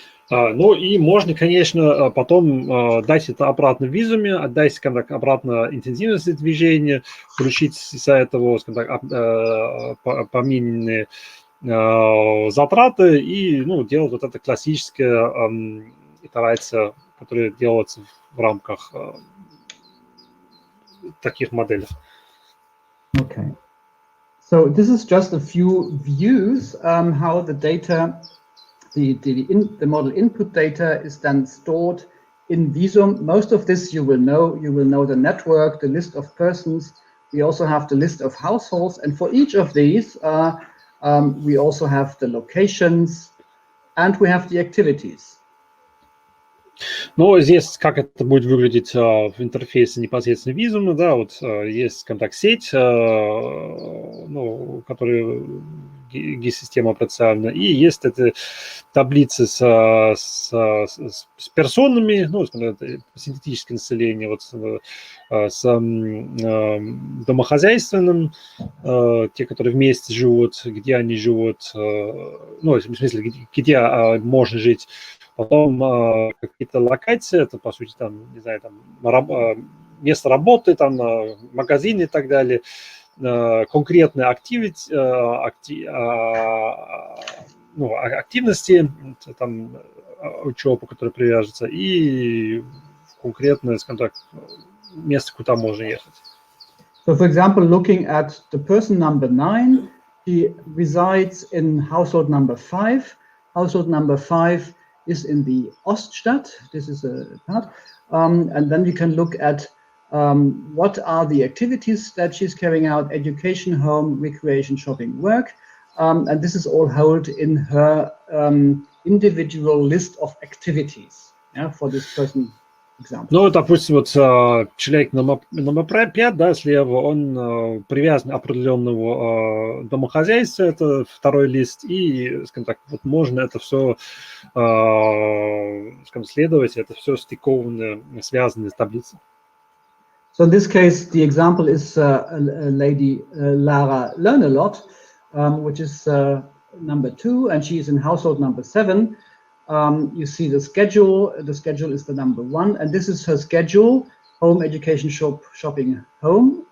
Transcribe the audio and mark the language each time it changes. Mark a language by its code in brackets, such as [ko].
[ru] Ну и можно, конечно, потом дать это обратно в Визуме, отдать, скажем так, обратно интенсивность движения, включить из-за этого, скажем так, помененные затраты и делать вот это классическая итерация, которая делается в рамках таких моделей. [en] Okay. So this is just a few views how the data, the model input data is then stored in Visum. Most of this you will know. You will know the network, the list of persons. We also have the list of households, and for each of these, we also have the locations and we have the activities. [ru] Но здесь как это будет выглядеть в интерфейсе непосредственно визума, да, вот есть контакт-сеть, ну, которая GIS-система операционная, и есть эти таблицы с персонами, ну, синтетическое население, вот с домохозяйственным, те, которые вместе живут, где они живут, ну, в смысле, где можно жить. Потом какие-то локации, это, по сути, там, не знаю, там, место работы, там, магазины и так далее, конкретные активности, там, учебу, которая привяжется, и конкретное, скажем так, место, куда можно ехать. [en] So, for example, looking at the person number 9, he resides in household number 5. Household number 5 is in the Oststadt. This is a part. And then you can look at what are the activities that she's carrying out: education, home, recreation, shopping, work. And this is all held in her individual list of activities, yeah, for this person. [ru] Ну, допустим, вот человек номер 5, да, слева, он привязан к определенному домохозяйству, это второй лист, и, скажем так, вот можно это все, скажем, следовать, это все стыковано, связано с таблицей. [en] So in this case, the example is lady Lara Learn-a-lot, which is number 2, and she is in household number 7. You see the schedule. The schedule is the number 1, and this is her schedule: home, education, shopping, home.